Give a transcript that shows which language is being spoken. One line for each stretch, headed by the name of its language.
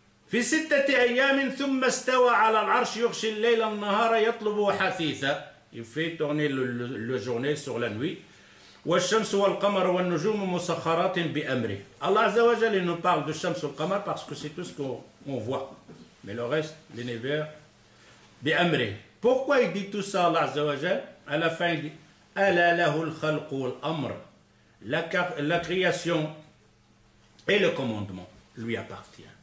Arabic: في 6 أيام ثم استوى على العرش يغشي الليل النهار يطلبه حثيثا.
French: Il fait tourner le journée sur la nuit.
Arabic: والشمس والقمر والنجوم مسخرات بأمره.
French: Allah Azza wa Jal, il nous parle de Shams al Qamar parce que c'est tout ce qu'on voit. Mais le reste, l'univers, بأمره. Pourquoi il dit tout ça, Allah Azza wa Jal? À la fin, il dit
Arabic: ألا له الخلق والأمر.
French: La création et le commandement lui appartient.